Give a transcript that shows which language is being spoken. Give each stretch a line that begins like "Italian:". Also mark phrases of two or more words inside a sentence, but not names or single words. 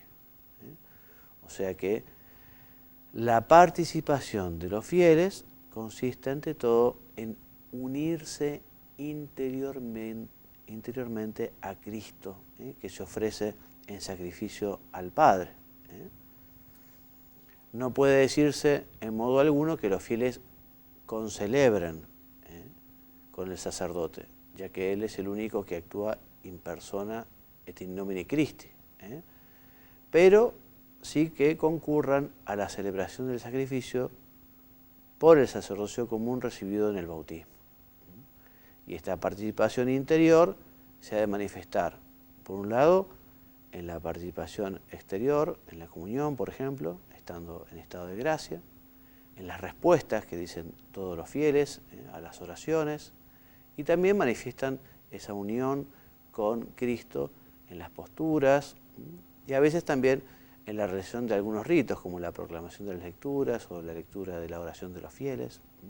Spanish: O sea que la participación de los fieles consiste ante todo en unirse interiormente a Cristo, que se ofrece en sacrificio al Padre. No puede decirse en modo alguno que los fieles concelebren con el sacerdote, ya que él es el único que actúa
Latin: in persona et in nomine Christi.
Spanish: Pero sí que concurran a la celebración del sacrificio por el sacerdocio común recibido en el bautismo. Y esta participación interior se ha de manifestar, por un lado, en la participación exterior, en la comunión, por ejemplo, estando en estado de gracia, en las respuestas que dicen todos los fieles a las oraciones, y también manifiestan esa unión con Cristo en las posturas, y a veces también en la realización de algunos ritos, como la proclamación de las lecturas o la lectura de la oración de los fieles.